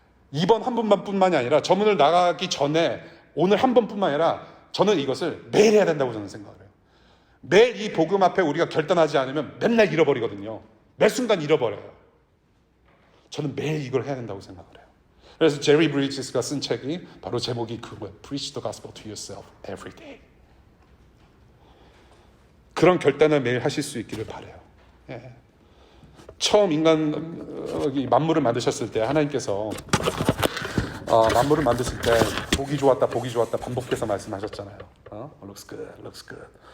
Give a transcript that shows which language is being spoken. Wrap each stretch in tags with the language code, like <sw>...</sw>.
<ko>이번 한 번만뿐만이 아니라 저 문을 나가기 전에 오늘 한 번뿐만 아니라 저는 이것을 매일 해야 된다고 저는 생각을 해요. 매일 이 복음 앞에 우리가 결단하지 않으면 맨날 잃어버리거든요. 매 순간 잃어버려요. 저는 매일 이걸 해야 된다고 생각을 해요. 그래서 제리 브리지스가 쓴 책이 바로 제목이 그거예요.</ko> <en>Preach the gospel to yourself every day.</en> <ko>그런 결단을 매일 하실 수 있기를 바라요. 예. 처음 만물을 만드셨을 때 하나님께서 만물을 만드실 때 보기 좋았다 반복해서 말씀하셨잖아요.</ko> <en>Looks good, looks good.</en>